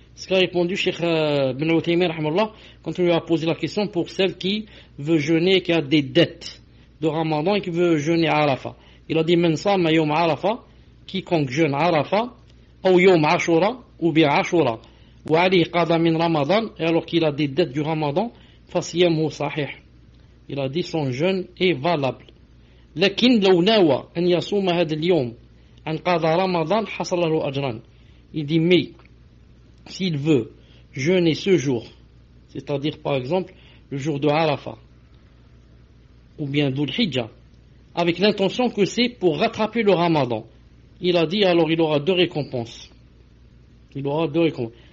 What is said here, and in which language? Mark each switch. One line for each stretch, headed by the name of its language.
French: Ce qu'a répondu Cheikh Ben Uthaymin rahmallah quand on lui a posé la question pour celle qui veut jeûner et qui a des dettes de Ramadan et qui veut jeûner Arafa. Il a dit
Arabic: men sama yawm Arafa,
French: quiconque jeûne Arafa,
Arabic: ou yawm Ashura,
French: ou bien Ashura,
Arabic: ou ali qada min Ramadan,
French: et alors qu'il a des dettes du Ramadan,
Arabic: fasiyamhu sahih.
French: Il a dit son jeûne est valable.
Arabic: لكن لو ناوى أن يصوم هذا اليوم عن قضاء رمضان حصل له أجران.
French: Il dit mais s'il veut jeûner ce jour, c'est-à-dire par exemple le jour de Arafat, ou bien Dhul Hijjah, avec l'intention que c'est pour rattraper le Ramadan. Il a dit alors il aura deux récompenses. Il aura deux récompenses.